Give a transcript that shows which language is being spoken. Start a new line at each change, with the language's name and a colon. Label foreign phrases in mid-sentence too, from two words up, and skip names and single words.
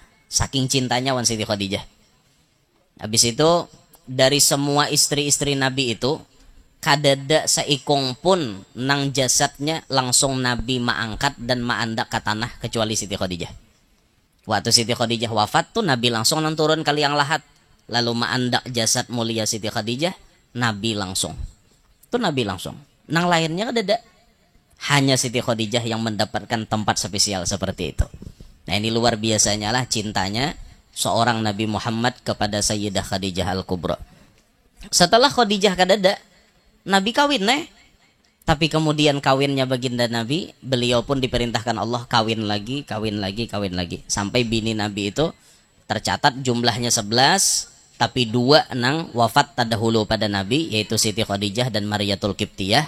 Banjar: Saking cintanya wan Siti Khadijah. Habis itu dari semua istri-istri Nabi itu, kadada seikung pun nang jasadnya langsung Nabi maangkat dan maandak ke tanah kecuali Siti Khadijah.
Indonesian: Waktu Siti Khadijah wafat tuh Nabi langsung turun ke liang lahat, lalu maandak jasad mulia Siti Khadijah, Nabi langsung.
Banjar: Tuh Nabi langsung. Nang lainnya kadada.
Indonesian: Hanya Siti Khadijah yang mendapatkan tempat spesial seperti itu. Nah ini luar biasanya lah cintanya seorang Nabi Muhammad kepada Sayyidah Khadijah Al-Kubra. Setelah Khadijah kadada, Nabi kawin tapi kemudian kawinnya baginda Nabi, beliau pun diperintahkan Allah kawin lagi. Sampai bini Nabi itu tercatat jumlahnya 11, tapi 2
Banjar: nang wafat tadahulu
Indonesian: pada Nabi, yaitu Siti Khadijah dan Mariyatul Qibtiyah.